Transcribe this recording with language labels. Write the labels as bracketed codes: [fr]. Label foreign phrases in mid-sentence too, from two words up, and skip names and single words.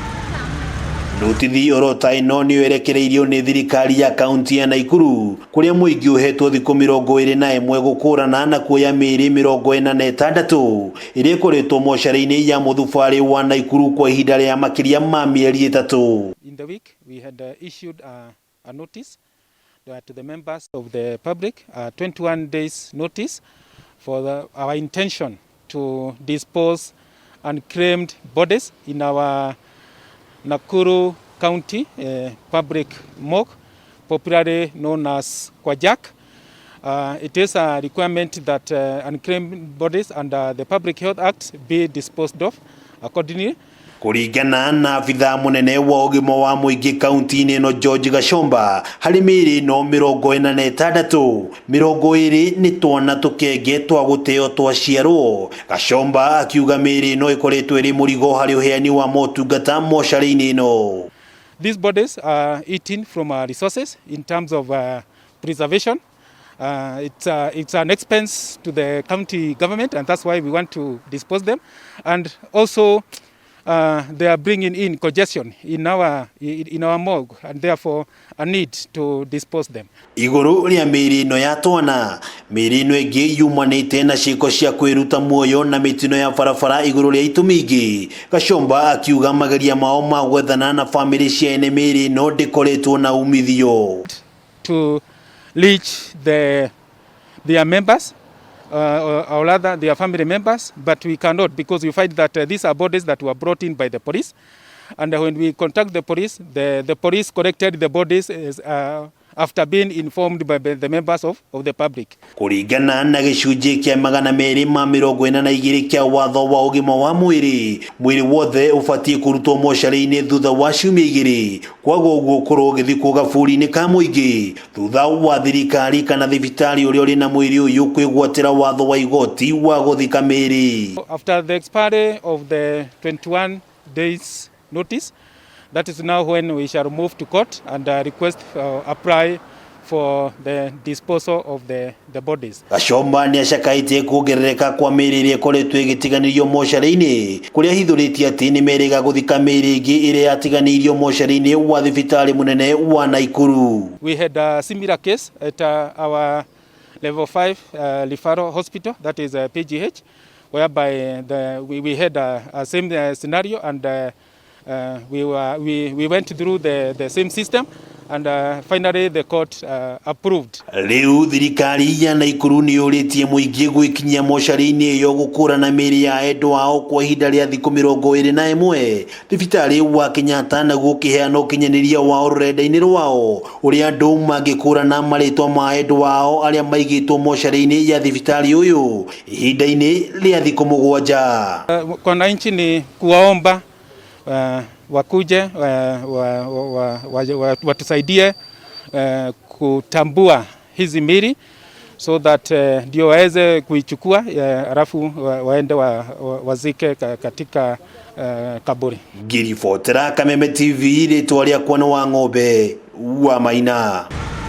[ki] Notithi orota ino ni irekereirio ni thirikari ya kaunti ya Nakuru kuria muingi uhetwo thiku 21 gukurana na kuoya miri 46 iria ikoretwo mocarĩ-ini ya muthubari wa Nakuru kwa ihinda ria makiria ma mieri 3. [en] In the week, we had issued a notice to the members of the public, 21 days notice for our intention to dispose unclaimed bodies in our Nakuru County public morgue, popularly known as Kwajak. It is a requirement that unclaimed bodies under the Public Health Act be disposed of accordingly. [ki] Kuringana na afitha munene wa ugima wa muingi kaunti-ini ino George Gashomba, hari miri no 46 20 ni twana tukenge twa guteo twaciarwo. Gashomba akiuga miri no ikoretwo iri murigo hari uheani wa motungata mocarĩ-ini ino. [en] These bodies are eating from resources in terms of preservation. It's an expense to the county government, and that's why we want to dispose them. And also they are bringing in congestion in our morgue, and therefore a need to dispose them. [ki] Iguru ria miri ino ya twana, miri ino ingi yumanite na ciiko cia kwiruta muoyo na mitino ya barabara iguru ria itumingi. Gashomba akiuga mageria mao ma gwethana na family cia ene miri ino ndikoretwo na umithio. [en] To reach their members, or rather their family members, but we cannot, because we find that these are bodies that were brought in by the police, and when we contact the police, the police collected the bodies after being informed by the members of the public. [ki] Kuringana na gicunji kia 242 kia watho wa ugima wa mwiri wothe ubatie kurutwo mocarĩ-ini thutha wa ciumia 2. Kwaguo uguo korwo githikwo gaburi-ini ka muingi thutha wa thirikari kana thibitari uria uri na mwiri uyu kwigwatira watho wa igoti wa guthika miri. [en] After the expiry of the 21 days notice, that is now when we shall move to court and request apply for the disposal of the bodies. [ki] Gashomba ni acakaitie kuongerereka kwa miri iria ikoretwo igitiganirio mocarĩ-ini kuria hithuritie ati ni meriga guthika miri ingi iria yatiganirio mocarĩ-ini wa thibitari munene wa Nakuru. [en] We had a similar case at our level 5 referral hospital, that is PGH, whereby we had a same scenario, and we went through the same system, and finally the court approved. [ki] Riu thirikari ya Nakuru ni yuritie muingi gwikinyia mocarĩ-ini iyo gukurana miri ya endo wao kwa ihinda ria thiku 21. Thibitari wa Kenyatta naguo kiheana ukinyaniria wao rurenda-ini rwao uria andu mangikurana maritwa ma endo wao aria maigitwo mocarĩ-ini ya thibitari uyu ihinda-ini ria thiku 7. [sw] Kwa wananchi ni kuwaomba wakuje watusaidie kutambua hizi miri [en] so that [sw] ndio waweze kuichukua alafu waende wazike katika kaburi. [ki] Ngiribotera Kameme TV ritwa rĩakwa nĩ Wang'ombe wa Maina.